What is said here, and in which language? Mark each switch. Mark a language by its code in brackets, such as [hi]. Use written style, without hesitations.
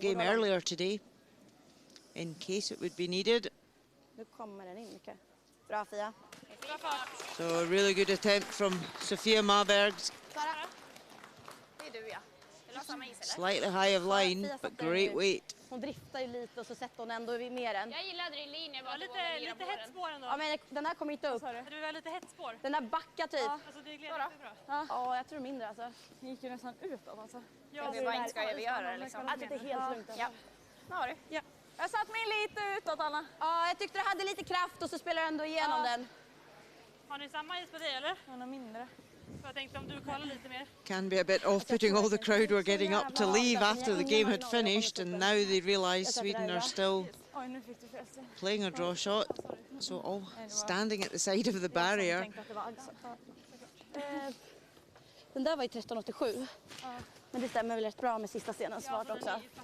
[en] game earlier today, in case it would be needed. [sv] Nu kommer den in mycket. Bra Fia. [en] So a really good attempt from Sofia Marbergs. [sv] Sara. Det är du ja. Vill du ha samma is eller? [en] Slightly high of line, but great weight. [sv] Hon driftar ju lite och så sätter hon ändå ner den. Jag gillar drilllinjen. Ja, lite hett spår ändå. Ja, men den här kommer inte upp. Du var lite hett spår. Den här backar typ. Ja, alltså det gled riktigt bra. Ja, jag tror mindre alltså. Den gick ju nästan utåt alltså. Ja, vi bara inte ska övergöra det liksom. Alltså det är helt lugnt. Ja. Nu har du. Ja. Jag satt mig lite utåt, Anna. Ja, jag tyckte du hade lite kraft och så spelar du ändå igenom den. Har ni samma is på dig eller? Ja, någon mindre. Så jag tänkte om du kollar lite mer. [en] Can be a bit off-putting. All the crowd were getting up to leave after the game had finished, and now they realise Sweden are still [sv] Oj, nu fick du förresten. [en] playing a draw shot. So all standing at the side of the barrier. [sv] Den där var ju 13,87. Men det stämmer väl rätt bra med sista scenens svart också.